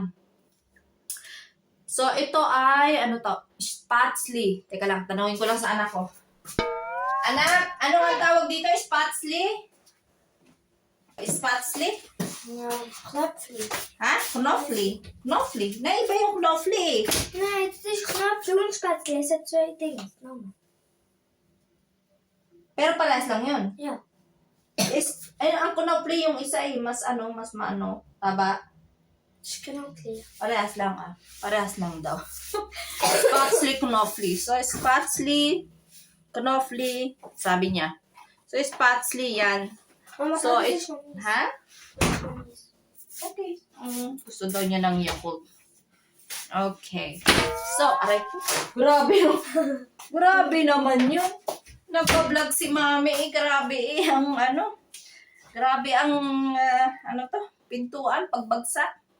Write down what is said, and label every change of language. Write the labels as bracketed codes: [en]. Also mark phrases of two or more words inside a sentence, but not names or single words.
[tl] So, ito ay, Spatzli. Teka lang, tanungin ko lang sa anak ko. Anak, ano ang tawag dito? Spatzli? Spatzli? No, Knöpfli. Ha? Knofli? Knofli? Na iba yung knofli. [nl] Nee, het is Knöpfli und Spatzli. Het zijn twee dingen. No. [tl] Pero parehas lang yun. [nl] Ja. [tl] Ang knofli yung isa mas taba. [nl] Het is Knöpfli. [tl] Parehas lang Parehas lang daw. Spatzli, knofli. So, Spatzli, knofli, sabi niya. So, Spatzli yan. Mama, So, [nl] het is [tl] ha? Okay. Gusto daw niya ng Yakult. Okay. So, aray ko. Grabe naman yun. Nagpa-vlog si Mami. Grabe Grabe ang, pintuan, pagbagsak.